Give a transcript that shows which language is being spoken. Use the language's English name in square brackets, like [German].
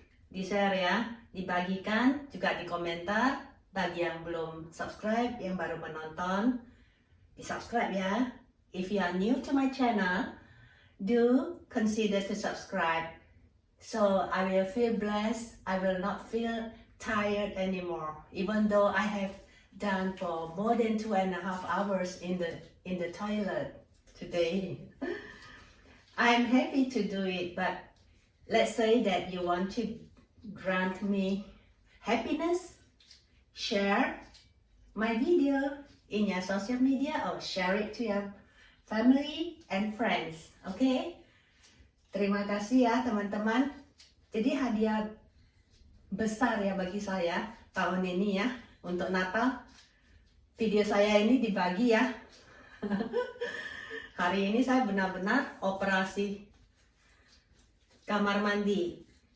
[Indonesian] Di share ya, dibagikan, juga di komentar. Bagi yang belum subscribe, yang baru menonton, di subscribe ya. [English] If you are new to my channel, do consider to subscribe, so I will feel blessed. I will not feel tired anymore, even though I have done for more than 2.5 hours in the toilet today. I'm happy to do it, but let's say that you want to grant me happiness, share my video in your social media or share it to your family and friends. Okay? [Indonesian] Terima kasih ya teman-teman. Jadi hadiah besar ya bagi saya tahun ini ya untuk Natal. Video saya ini dibagi ya. Hari ini saya benar-benar operasi kamar mandi.